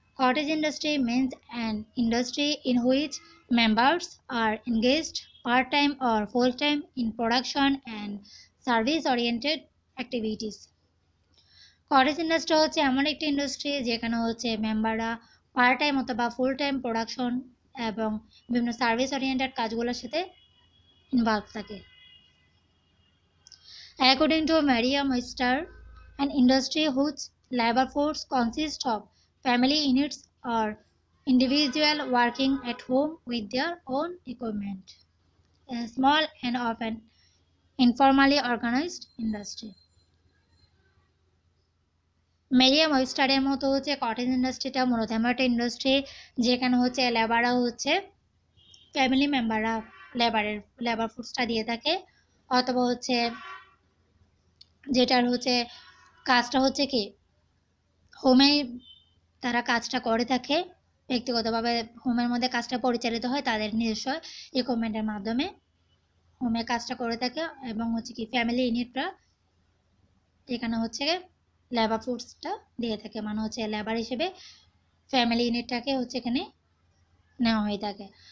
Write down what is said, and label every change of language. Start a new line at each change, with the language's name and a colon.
English: Cottage industry means an industry in which members are engaged part-time or full-time in production and service-oriented activities.
Bangla: Cottage industry হচ্ছে এমন একটি industry যেখানে হচ্ছে মেম্বাররা part time অথবা full time production এবং বিভিন্ন সার্ভিস ওরিয়েন্টেড কাজগুলোর সাথে ইনভলভ থাকে।
English: According to Merriam-Webster, an industry whose labor force consists of family units or individual working at home with their own equipment, a small and often informally organized industry.
Bangla: Merriam ওয়েবস্টারের মতো হচ্ছে cottage ইন্ডাস্ট্রিটা মূলত এমন একটা industry যেখানে হচ্ছে লেবাররা হচ্ছে family মেম্বাররা labour ফোর্সটা দিয়ে থাকে, অথবা হচ্ছে যেটার হচ্ছে কাজটা হচ্ছে কি হোমে তারা কাজটা করে থাকে, ব্যক্তিগতভাবে হোমের মধ্যে কাজটা পরিচালিত হয় তাদের নিজস্ব ইকুইপমেন্টের মাধ্যমে হোমে কাজটা করে থাকে এবং হচ্ছে কি ফ্যামিলি ইউনিটরা এখানে হচ্ছে লেবার ফোর্সটা দিয়ে থাকে, মানে হচ্ছে লেবার হিসেবে ফ্যামিলি ইউনিটটাকে হচ্ছে এখানে নেওয়া হয়ে থাকে।